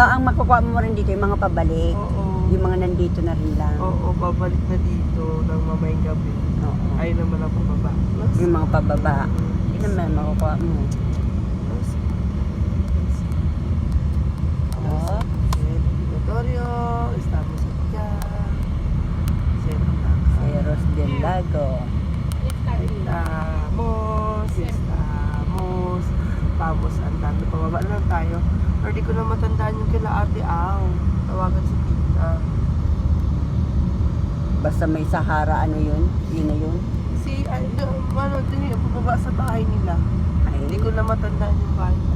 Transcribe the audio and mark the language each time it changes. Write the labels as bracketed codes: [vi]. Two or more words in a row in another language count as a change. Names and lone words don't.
[tl] No, ang makukuha mo rin dito yung mga pabalik. Oo. Yung mga nandito na rin lang. Oo, babalik na dito ng mamayang gabi. Oo. Ayun naman ang pababa. Yung mga pababa. Yun naman makukuha mo. Oh. [es] Victorio, estamos acá. Ceros del Lago. Estamos. [tl] Tapos, andando, pababa lang tayo. Pero di ko na matandaan yung kila Ate Aw. Tawagan si Tita. Basta may Sahara, ano yun? Yun na yun. Dun yung pababa sa bahay nila. Ay, Hindi ko na matandaan yung bahay nila.